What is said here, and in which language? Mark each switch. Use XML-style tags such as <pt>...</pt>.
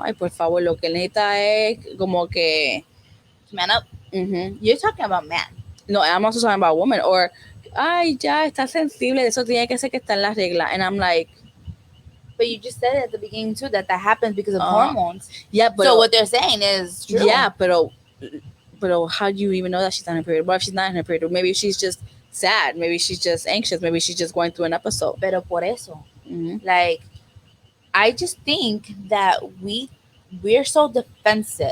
<es>Ay, por favor, lo que él necesita es como que</es> <en>man up. You're talking about man. No, I'm also talking about women.</en> <es>Or, ay, ya está sensible, eso tiene que ser que está en la regla.</es> <en>And I'm like, but you just said at the beginning too that happens because of hormones. Yeah, but so what they're saying is true. Yeah, but how do you even know that she's not in her period? What if she's not in her period? Maybe she's just sad. Maybe she's just anxious. Maybe she's just going through an episode. Pero por eso, like, I just think that we're so defensive.</en>